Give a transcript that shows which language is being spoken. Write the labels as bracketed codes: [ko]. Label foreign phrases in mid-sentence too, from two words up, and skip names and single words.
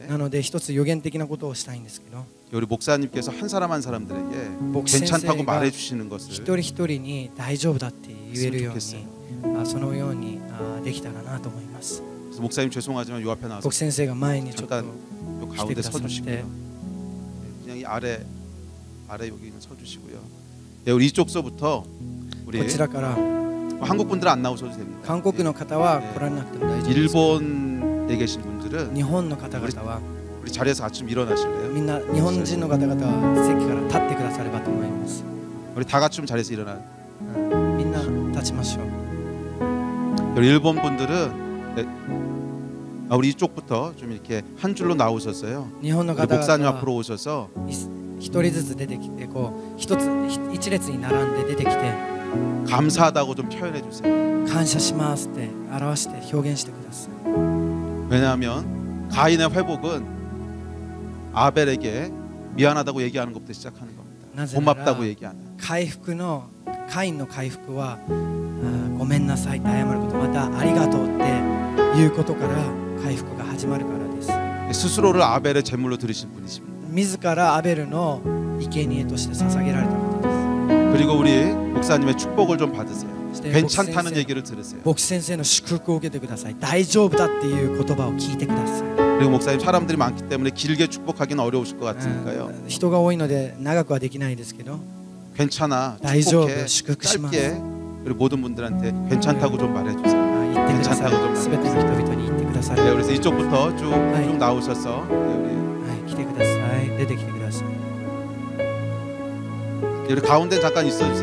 [ja] なので一つ予言的なことをしたいんですけど、 [ko] 우리 목사님께서 한 사람 한 사람들에게 목사 괜찮다고 선생님과 말해 주시는 것을 [ja] 一人一人に大丈夫だって言えるようにそのようにできたらなと思います。 [ko] 그래서 목사님 죄송하지만 요 앞에 나와서 [ja] 牧師先生が前にちょっと [ko] 잠깐 요 [ja] 来て [ko] 가운데 [ja] くださっ [ko] 서주시고요. [ja] て、 [ko] 그냥 이 아래 여기는 서주시고요. 네, 우리 이쪽서부터 [ja] こ [ko] 우리 [ja] ちらから [ko] 한국 분들은 안 나오셔도 됩니다. [ja] 韓国の方は来られなくても大丈夫です。 [ko] 일본에 계신 분들은 [ja] 日本の方々は [ko] 우리 자리에서 같이 좀 일어나실래요? [ja] みんな日本人の方々は席から立ってくださればと思います。 [ko] 우리 다 같이 좀 자리에서 일어나. [ja] みんな立ちましょう。 [ko] 우리 일본 분들은 네, 우리 이쪽부터 좀 이렇게 한 줄로 나오셨어요. [ja] 日本の [ko] 우리 [ja] 方 [ko] 목사님 [ja] 々は [ko] 앞으로 오셔서 [ja] 一人ずつ出てきて一列に並んで出てきて [ko] 감사하다고 좀 표현해 주세요. [ja] 感謝しますって表して表現してください。 [ko] 왜냐하면 가인의 회복은 아벨에게 미안하다고 얘기하는 것부터 시작하는 겁니다. [ja] なぜなら [ko] 고맙다고 얘기하는. [ja] カインの回復はごめんなさいって謝ること、またありがとうっていうことから回復が始まるからです。 [ko] 스스로를 아벨의 제물로 드리신 분이십니다. [ja] 自らアベルの生贄として捧げられた方で [ko] 그리고 우리 목사님의 축복을 좀 받으세요. [ja] す。 [ko] 괜찮다는 얘기를 들으세요. [ja] 牧師先生の祝福を受けてください。大丈夫だっていう言葉を聞いてください。 [ko] 그리고 목사님 사람들이 많기 때문에 길게 축복하기는 어려우실 것 같으니까요. [ja] 人が多いので長くはできないですけど、 [ko] 괜찮아, [ja] 大丈夫、 [ko] 축복해, [ja] 祝福します。 [ko] 짧게. 그리고 모든 분들한테 괜찮다고 좀 말해주세요. [ja] 言ってくださ [ko] 괜찮다고 좀 [ja] い。すべての人 [ko] 말해주세요. [ja] 々に言ってください。 [ko] 네, 그래서 이쪽부터 쭉 네. 나오셔서 네, [ja] はい、来てください。出てきてください。 [ko] 우리 가운데 잠깐 있어주세요.